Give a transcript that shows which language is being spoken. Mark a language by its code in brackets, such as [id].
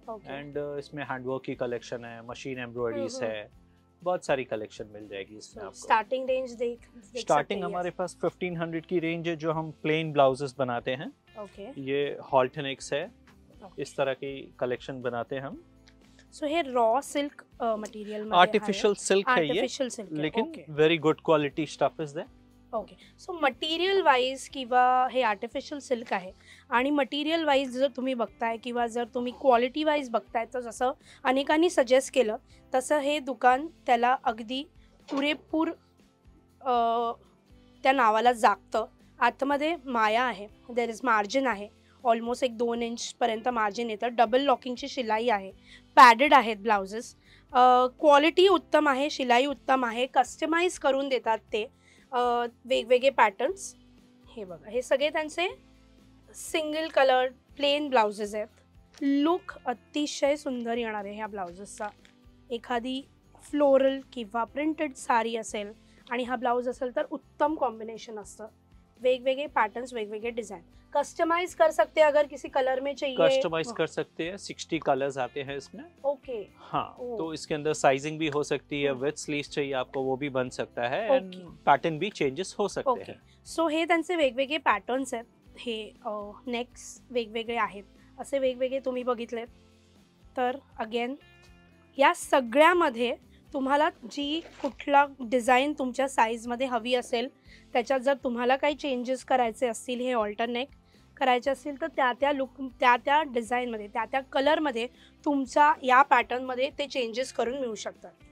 [hi] And इसमें handwork की collection है, मशीन एम्ब्रॉयडरीज है, बहुत सारी कलेक्शन मिल जाएगी इसमें आपको. स्टार्टिंग रेंज देख स्टार्टिंग हमारे पास 1500 की रेंज है जो हम प्लेन ब्लाउजेस बनाते हैं. ये हॉल्टन एक्स है. इस तरह की कलेक्शन बनाते हैं हम. सो हे रॉ सिल्क मटेरियल में आर्टिफिशियल सिल्क है ये, लेकिन [en] Very good quality stuff is there. Okay. [mr] So material wise किंवा हे आर्टिफिशियल सिल्क आहे आणि मटेरियल वाईज जर तुम्ही बघताय किंवा जर तुम्ही क्वालिटी वाईज बघताय तर जसं अनेकांनी सजेस्ट केलं तसं हे दुकान त्याला अगदी पुरेपूर त्या नावाला जागतं. आतमध्ये माया आहे, देर इज मार्जिन आहे, ऑलमोस्ट एक 2 इंचपर्यंत मार्जिन येतं. डबल लॉकिंगची शिलाई आहे, पॅडेड आहेत ब्लाउजेस, क्वालिटी उत्तम आहे, शिलाई उत्तम आहे, कस्टमाइज करून देतात ते वेगवेगळे पॅटर्न्स. हे बघा, हे सगळे त्यांचे सिंगल कलर प्लेन ब्लाउजेस आहेत. लुक अतिशय सुंदर येणार आहे ह्या ब्लाउजेसचा. एखादी फ्लोरल किंवा प्रिंटेड साडी असेल आणि हा ब्लाउज असेल तर उत्तम कॉम्बिनेशन असतं. वेगवेगळे पैटर्न्स, वेगवेगळे डिजाइन. [hi] कस्टमाइज कर सकते हैं अगर किसी कलर में चाहिए. कस्टमाइज कर सकते हैं, 60 कलर्स आते हैं इसमें. [en] Okay. [hi] हाँ, तो इसके अंदर साइजिंग भी हो सकती है, विथ स्लीव्स चाहिए आपको वो भी बन सकता है, एंड पैटर्न भी चेंजेस हो सकते हैं. [mr] सो हे त्यांचे वेगवेगळे पॅटर्न्स आहेत. हे नेक्स वेगवेगळे आहेत. असे वेगवेगळे तुम्ही बघितलेत तर अगेन या सगळ्यामध्ये तुम्हाला जी कुठला डिझाईन तुमच्या साईजमध्ये हवी असेल, त्याच्यात जर तुम्हाला काही चेंजेस करायचे असतील, हे ऑल्टरनेट करायचे असतील तर त्या लुक त्या डिझाईनमध्ये त्या कलरमध्ये तुमच्या या पॅटर्नमध्ये ते चेंजेस करून मिळू शकतात.